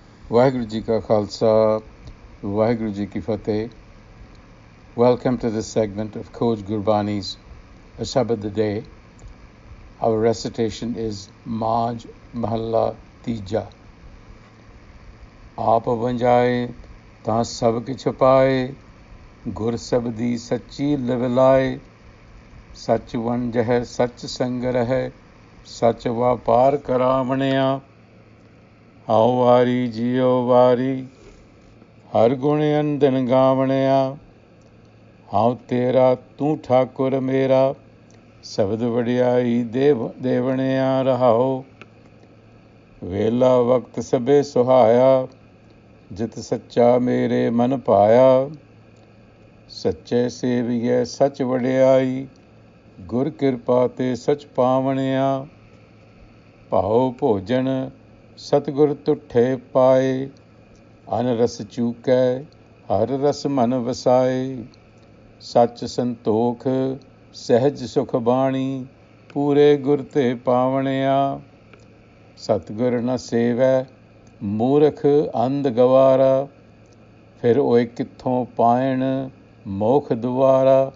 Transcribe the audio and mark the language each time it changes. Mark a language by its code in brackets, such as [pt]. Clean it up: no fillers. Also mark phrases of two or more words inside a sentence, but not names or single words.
[pa] ਵਾਹਿਗੁਰੂ ਜੀ ਕਾ ਖਾਲਸਾ, ਵਾਹਿਗੁਰੂ ਜੀ ਕੀ ਫਤਹਿ. [en] Welcome to this segment of Coach Gurbani's a-sabad-a-day. Our recitation is Maj Mahalla Tija. [pa] ਆਪੁ ਵੰਞਾਏ, ਤਾ ਸਭ ਕਿਛੁ ਪਾਏ, ਗੁਰ ਸਬਦੀ ਸਚੀ ਲਿਵਲਾਏ, ਸਚੁ ਵਣੰਜਹਿ, ਸਚੁ ਸੰਘਰਹਿ, ਸਚੁ ਵਾਪਾਰੁ ਕਰਾਵਣਿਆ. ਹਉ ਵਾਰੀ ਜੀਉ ਵਾਰੀ, ਹਰਿ ਗੁਣ ਅਨਦਿਨੁ ਗਾਵਣਿਆ. ਹਉ ਤੇਰਾ ਤੂ ਠਾਕੁਰੁ ਮੇਰਾ, ਸਬਦਿ ਵਡਿਆਈ ਦੇਵਣਿਆ ਰਹਾਉ. ਵੇਲਾ ਵਖਤ ਸਭੇ ਸੁਹਾਇਆ, ਜਿਤੁ ਸਚਾ ਮੇਰੇ ਮਨਿ ਪਾਇਆ. ਸਚੇ ਸੇਵਿਐ ਸਚੁ ਵਡਿਆਈ, ਗੁਰ ਕਿਰਪਾ ਤੇ ਸਚੁ ਪਾਵਣਿਆ. ਪਉ ਭੋਜਨ ਸਤਿਗੁਰ ਤੁਠੈ ਪਾਏ, ਅਨ ਰਸ ਚੂਕੈ, ਹਰਿ ਰਸੁ ਮਨਿ ਵਸਾਏ. ਸਚੁ ਸੰਤੋਖੁ, ਸਹਜ ਸੁਖੁ ਬਾਣੀ, ਪੂਰੇ ਗੁਰ ਤੇ ਪਾਵਣਿਆ. ਸਤਿਗੁਰੁ ਨ ਸੇਵੈ, ਮੂਰਖ ਅੰਧ ਗਵਾਰਾ, ਫਿਰ ਓਏ ਕਿੱਥੋਂ ਪਾਇਣ ਮੋਖ ਦੁਆਰਾ.